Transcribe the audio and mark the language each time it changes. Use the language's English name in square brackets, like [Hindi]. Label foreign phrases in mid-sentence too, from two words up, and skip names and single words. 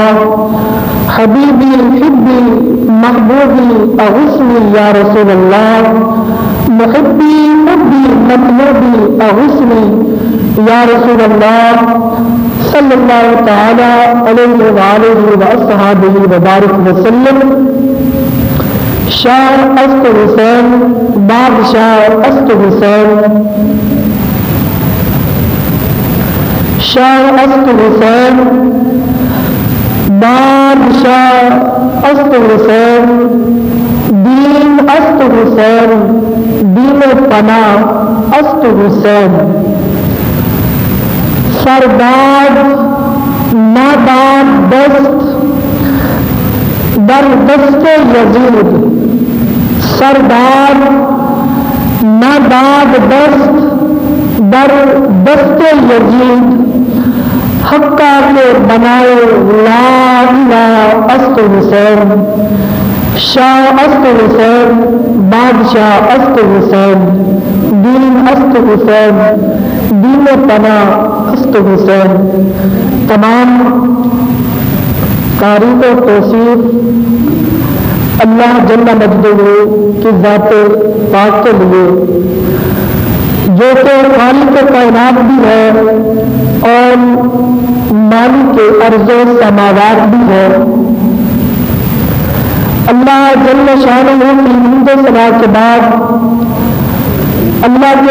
[Arabic] حبيبي حبي محبوبي أغثني يا رسول الله. محبي حبي مطلوبي أغثني يا رسول الله صلى الله تعالى عليه وآله وأصحابه وبارك وسلم. [Persian] شاہ است حسین بادشاہ است حسین. شاہ است حسین بادشاہ است حسین. دین است حسین دین پناہ است حسین. سرداد نادان دست در دست یزید. سردار ناداد دست در دست یزید حقہ کے بنائے لا الہ است حسین شاہ است حسین بادشاہ است حسین دین است حسین دین پناہ است حسین. [Urdu] تمام تعریف و توصیف اللہ جل مجدہ کی ذات پاک کے لیے جو کہ خالق کائنات بھی ہے اور مالک ارض و سماوات بھی ہے. اللہ جل شانہ کی حمد و ثنا کے بعد اللہ کے